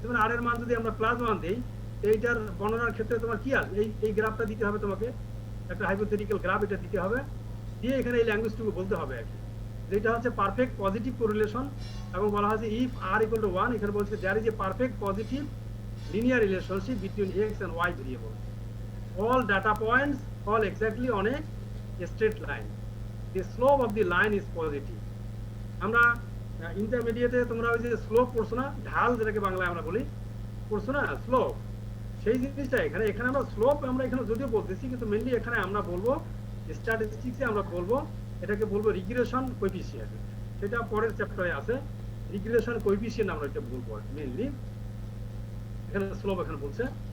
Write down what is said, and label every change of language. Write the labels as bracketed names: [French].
[Bangla] তোমার আর এর মান যদি আমরা +1 দেই, এইটার বর্ণনার ক্ষেত্রে তোমার কি আসবে, এই গ্রাফটা দিতে হবে তোমাকে, একটা হাইপোথেটিক্যাল গ্রাফ এটা দিতে হবে, দিয়ে এখানে এই ল্যাঙ্গুয়েজটুকু বলতে হবে আর কি, যেটা হচ্ছে পারফেক্ট পজিটিভ কোরিলেশন। এবং বলা হয়েছে [English] if r = 1, [Bangla] এখানে বলছে [English] There is a perfect positive linear relationship between x and y variable. All data points fall exactly on a straight line. The slope of the line is positive. [Bangla] আমরা ইন্টারমিডিয়েটে তোমরা ওই যে slope পড়ছো না, ঢাল যেটাকে বাংলায় আমরা বলি, পড়ছো না স্লোপ, সেই জিনিসটা এখানে আমরা স্লোপ আমরা এখানে যদিও বলতেছি, কিন্তু মেইনলি এখানে আমরা বলবো স্ট্যাটিস্টিক্সে আমরা বলবো এটাকে বলবো রিগ্রেশন কোএফিসিয়েন্ট। সেটা পরের চ্যাপ্টারে আছে, রিগ্রেশন কোএফিসিয়েন্ট আমরা এটা বলবো মেইনলি, এখানে স্লোপ এখানে বলছে।